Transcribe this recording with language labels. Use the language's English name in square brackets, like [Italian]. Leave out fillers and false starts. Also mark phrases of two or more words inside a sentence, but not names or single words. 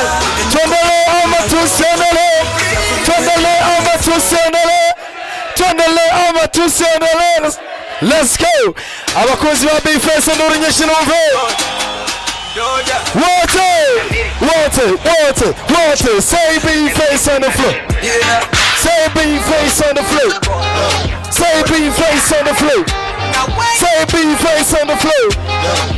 [Swahili] Tuendele ama tusiendele. Tuendele ama tusiendele. Tuendele ama tusiendele. [English] Let's go. [Rundi] Abakozi ba Be First ndurinyeshe numve. [English] Water. Say Be First on the floor. Say Be First on the floor. Say Be First on the floor. Say Be First on the floor.